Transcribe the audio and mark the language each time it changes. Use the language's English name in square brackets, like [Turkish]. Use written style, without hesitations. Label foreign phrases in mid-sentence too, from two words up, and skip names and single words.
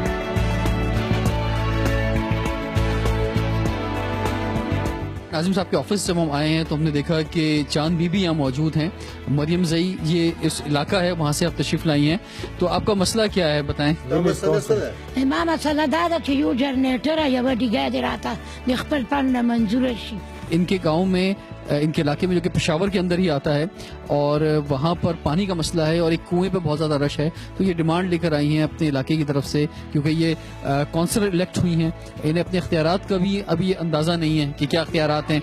[Urdu] ناظم صاحب کے آفس سے ہم آئے ہیں تو ہم نے دیکھا کہ چاند بی بی یہاں موجود ہیں. مریم زئی یہ اس علاقہ ہے, وہاں سے آپ تشریف لائی ہیں, تو آپ کا مسئلہ کیا ہے بتائیں؟ [Pashto] ما مسئلہ دا دا چې یو جنریټر یو ډیګا دی راته د خپل پن نه منظور شي. [Urdu] ان کے گاؤں میں, ان کے علاقے میں جو کہ پشاور کے اندر ہی آتا ہے, اور وہاں پر پانی کا مسئلہ ہے اور ایک کنویں پہ بہت زیادہ رش ہے, تو یہ ڈیمانڈ لے کر آئی ہیں اپنے علاقے کی طرف سے, کیونکہ یہ کونسلر الیکٹ ہوئی ہیں, انہیں اپنے اختیارات کا بھی ابھی یہ اندازہ نہیں ہے کہ کیا اختیارات ہیں.